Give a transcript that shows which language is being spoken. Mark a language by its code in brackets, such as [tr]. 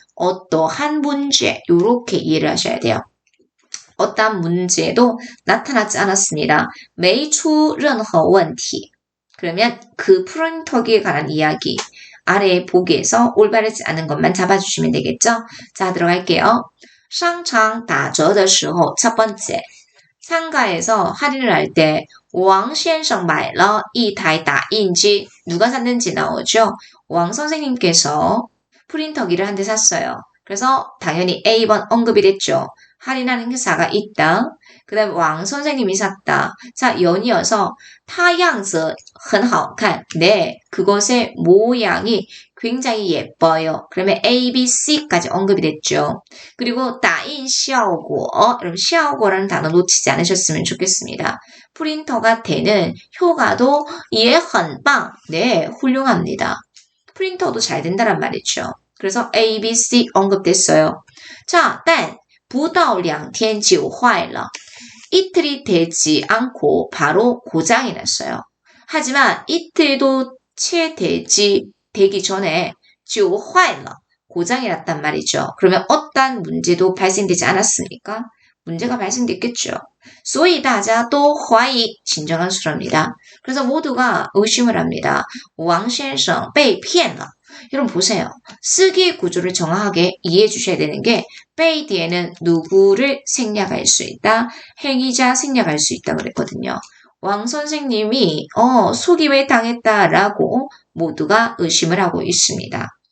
[ko] 어떠한 문제, 요렇게 이해를 하셔야 돼요. 어떠한 문제도 나타나지 않았습니다. [zh] 没出任何问题. [ko] 그러면 그 프린터기에 관한 이야기, 아래의 보기에서 올바르지 않은 것만 잡아주시면 되겠죠? 자, 들어갈게요. [zh] 商场打折的时候, [ko] 첫 번째. 상가에서 할인을 할 때, [zh] 왕先生买了一台打印机. [ko] 누가 샀는지 나오죠? 왕 선생님께서 프린터기를 한 대 샀어요. 그래서 당연히 A번 언급이 됐죠. 할인하는 행사가 있다. 그 다음에 왕 선생님이 샀다. 자, 연이어서 [zh] 它样子很好看. [ko] 네, 그것의 모양이 굉장히 예뻐요. 그러면 A, B, C까지 언급이 됐죠. 그리고 打印效果, 여러분 效果라는 단어 놓치지 않으셨으면 좋겠습니다. 프린터가 되는 효과도 [zh] 也很棒. [ko] 네, 훌륭합니다. 프린터도 잘 된다란 말이죠. 그래서 A, B, C 언급됐어요. [zh] 자, 但不到2天就坏了. [ko] 이틀이 되지 않고 바로 고장이 났어요. 하지만 이틀도 채 되기 전에 [zh] 就坏了. [ko] 고장이 났단 말이죠. 그러면 어떤 문제도 발생되지 않았습니까? 문제가 발생됐겠죠. [zh] 所以大家都怀疑 [ko] 진정한 수랍니다. 그래서 모두가 의심을 합니다. [zh] 왕先生被骗了. [ko] 여러분 보세요. 쓰기 구조를 정확하게 이해해 주셔야 되는 게被 뒤에는 누구를 생략할 수 있다. 행위자 생략할 수 있다 그랬거든요. 왕 선생님이 속임을 당했다라고 모두가 의심을 하고 있습니다.